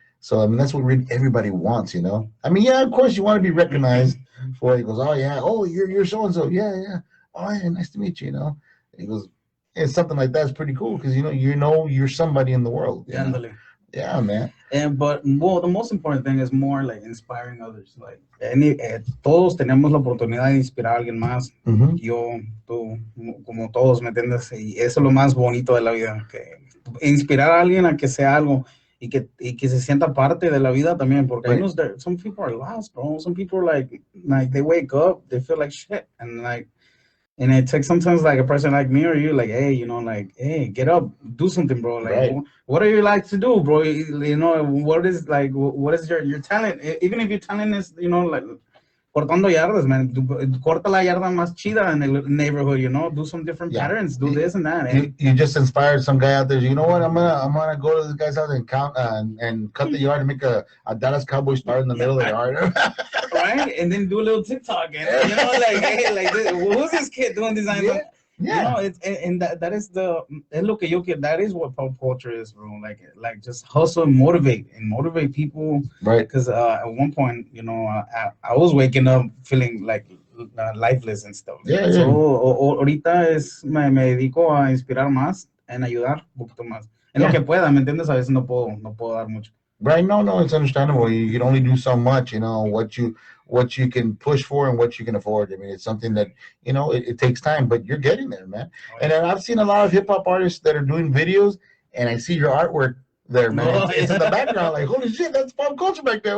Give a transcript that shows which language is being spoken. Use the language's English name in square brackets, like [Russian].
[English] So, I mean, that's what really everybody wants, you know. I mean, yeah, of course you want to be recognized for it. He goes, oh, yeah, oh, you're so-and-so. Yeah. Oh, yeah, nice to meet you, you know. And he goes, and something like that's pretty cool, because, you know, you're somebody in the world. Yeah, man. But the most important thing is more like inspiring others. [Spanish] Like, todos tenemos la oportunidad de inspirar a alguien más. Yo, tú, como todos, ¿me entiendes? Y eso es lo más bonito de la vida, que inspirar a alguien a que sea algo. y que se sienta parte de la vida también, porque [English] Right. I know that some people are lost, bro. Some people are like they wake up, they feel like shit, and like, and it takes sometimes like a person like me or you, like, hey, you know, like, hey, get up, do something, bro. Like, Right. what do you like to do, bro? You know, what is like, what is your talent? Even if your talent is, you know, like [Spanish] cortando yardas, [English] man. [Spanish] Corta la yarda más chida [English] in the neighborhood, you know. Do some different Yeah. patterns. Do this and that. You just inspired some guy out there. You know what? I'm gonna go to this guy's house and count and cut the yard and make a Dallas Cowboy star in the middle of the yard. Right? And then do a little TikTok, and you know, like, hey, like, who's this kid doing designs? Yeah. You know, it's and that is the look at you, kid. That is what pop culture is, bro. Like just hustle and motivate people. Right. Because at one point, you know, I was waking up feeling like lifeless and stuff. Yeah, So yeah. [Spanish] ahorita me dedico a inspirar más, en ayudar un poquito más. En lo [English] Yeah. [Spanish] que pueda, ¿me entiendes? A veces no puedo dar mucho. [English] Right. No, it's understandable. You can only do so much, you know, what you can push for and what you can afford. I mean, it's something that, you know, it takes time, but you're getting there, man. And then I've seen a lot of hip hop artists that are doing videos, and I see your artwork there, man. Oh, It's in the background, like, holy shit, that's pop culture back there.